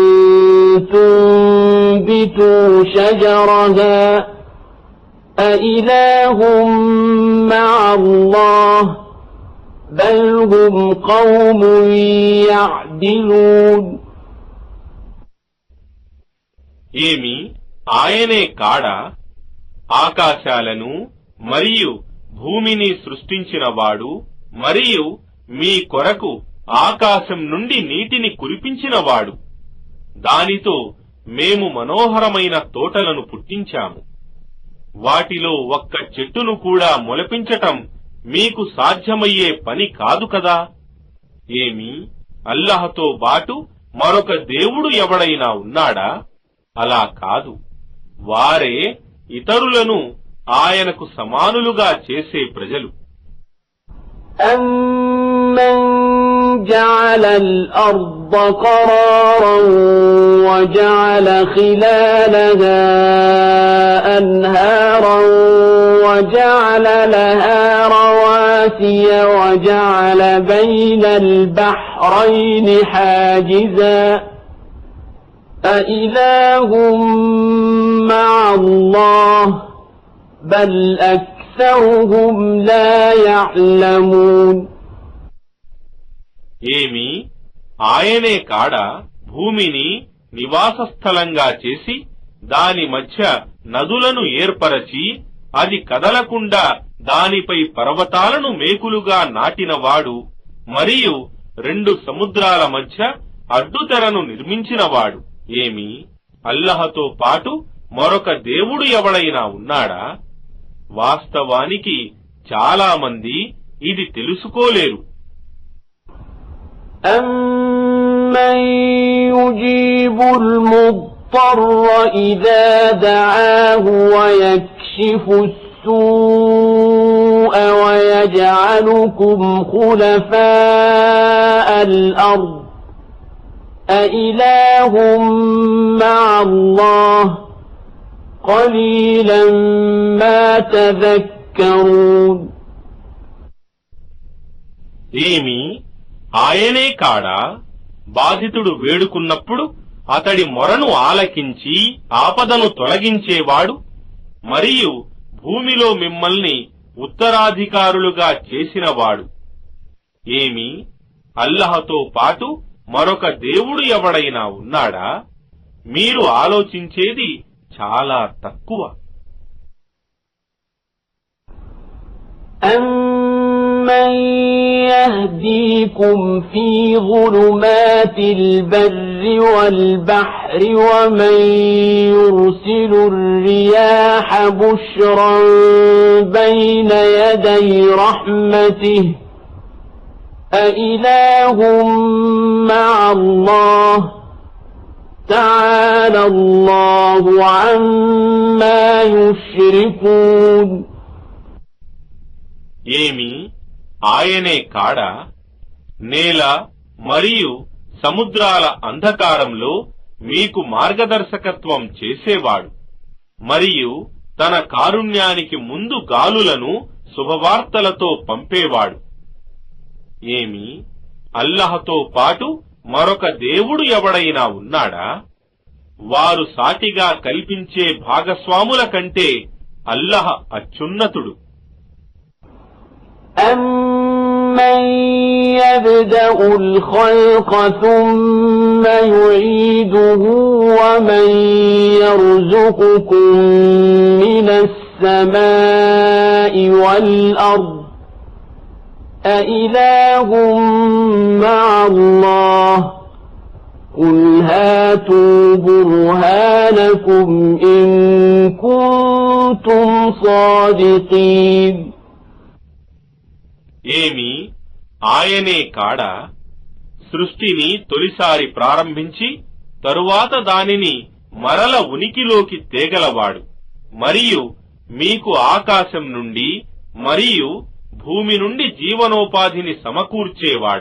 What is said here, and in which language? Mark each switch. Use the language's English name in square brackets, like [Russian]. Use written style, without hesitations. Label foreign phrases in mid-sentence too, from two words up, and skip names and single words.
[Arabic] تُنبِتُوا شَجَرَهَا أَإِلَٰهٌ مَّعَ اللَّهِ بَلْ هُمْ قَوْمٌ يَعْدِلُونَ. [Telugu] ఏమి ఆయనే కాడా ఆకాశాలను మరియు భూమిని సృష్టించినవాడు మరియు మీ కొరకు ఆకాశం నుండి నీటిని కురిపించినవాడు. దానితో మేము మనోహరమైన తోటలను పుట్టించాము. వాటిలో ఒక్క చెట్టును కూడా మొలపించటం మీకు సాధ్యమయ్యే పని కాదు కదా. ఏమి అల్లహతో బాటు మరొక దేవుడు ఎవడైనా ఉన్నాడా? అలా కాదు. వారే ఇతరులను ఆయనకు సమానులుగా చేసే ప్రజలు. [Arabic] أَمَّنْ جَعَلَ الْأَرْضَ قَرَارًا وَجَعَلَ خِلَالَهَا أَنْهَارًا وَجَعَلَ لَهَا رَوَاسِيَ وَجَعَلَ بَيْنَ الْبَحْرَيْنِ حَاجِزًا أَإِلَٰهٌ مَّعَ اللَّهِ بل أكثرهم لا يعلمون [Telugu] ఏమి ఆయనే కాడ భూమిని నివాస స్థలంగా చేసి దాని మధ్య నదులను ఏర్పరచి అది కదలకుండా దానిపై పర్వతాలను మేకులుగా నాటినవాడు మరియు రెండు సముద్రాల మధ్య అడ్డుతెరను నిర్మించినవాడు. ఏమి అల్లహతో పాటు మరొక దేవుడు ఎవడైనా ఉన్నాడా? వాస్తవానికి చాలా మంది ఇది తెలుసుకోలేరు. [Arabic] أَمَّن يُجِيبُ الْمُضْطَرَّ إِذَا دَعَاهُ وَيَكْشِفُ السُّوءَ وَيَجْعَلُكُمْ خُلَفَاءَ الْأَرْضِ أَإِلَٰهٌ مَّعَ اللَّهِ قَلِيلًا مَّا تَذَكَّرُونَ [Telugu] ఏమి ఆయనే కాడా బాధితుడు వేడుకున్నప్పుడు అతడి మొరను ఆలకించి ఆపదను తొలగించేవాడు మరియు భూమిలో మిమ్మల్ని ఉత్తరాధికారులుగా చేసినవాడు. ఏమి అల్లహతో పాటు మరొక దేవుడు ఎవడైనా ఉన్నాడా? మీరు ఆలోచించేది చాలా తక్కువ. [Arabic] أَمَّن يَهْدِيكُمْ فِي ظُلُمَاتِ الْبَرِّ وَالْبَحْرِ وَمَن يُرْسِلُ الرِّيَاحَ بُشْرًا بَيْنَ يَدَيْ رَحْمَتِهِ أَإِلَٰهٌ مَّعَ اللَّهِ تَعَالَى اللَّهُ عَمَّا يُشْرِكُونَ [Telugu] ఏమి ఆయనే కాడా నేల మరియు సముద్రాల అంధకారంలో మీకు మార్గదర్శకత్వం చేసేవాడు మరియు తన కారుణ్యానికి ముందు గాలులను శుభవార్తలతో పంపేవాడు. ఏమి అల్లహతో పాటు మరొక దేవుడు ఎవడైనా ఉన్నాడా? వారు సాటిగా కల్పించే భాగస్వాముల కంటే అల్లహ అత్యున్నతుడు. [Arabic] أَمَّن يَبْدَأُ الْخَلْقَ ثُمَّ يُعِيدُهُ وَمَن يَرْزُقُكُم مِّنَ السَّمَاءِ وَالْأَرْضِ أَإِلَٰهٌ مَّعَ اللَّهِ قُلْ هَاتُوا بُرْهَانَكُمْ إِن كُنتُمْ صَادِقِينَ [Telugu] ఏమి ఆయనే కాడా సృష్టిని తొలిసారి ప్రారంభించి తరువాత దానిని మరల ఉనికిలోకి తేగలవాడు మరియు మీకు ఆకాశం నుండి మరియు భూమి నుండి జీవనోపాధిని సమకూర్చేవాడు.